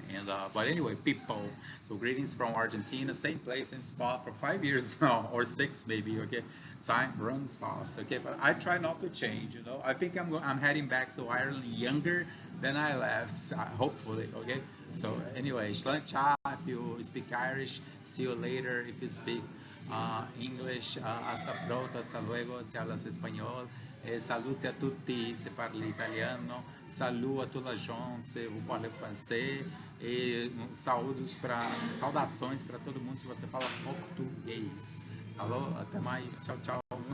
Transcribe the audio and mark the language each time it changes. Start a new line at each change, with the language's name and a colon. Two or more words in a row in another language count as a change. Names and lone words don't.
English: And but anyway, people, so greetings from Argentina, same place, same spot for 5 years now, or 6 maybe. Okay, time runs fast. Okay, but I try not to change, you know. I think I'm heading back to Ireland younger Then I left, hopefully, okay? So anyway, tchau if you speak Irish, see you later if you speak English,
Spanish: hasta pronto, hasta luego, se hablas español,
Italian: salute a tutti, se parla italiano,
French: salut
Spanish: a toda la gente,
French: se vous parlez français,
Portuguese: e saudações para todo mundo se você fala português. Falou? Até mais, tchau, tchau.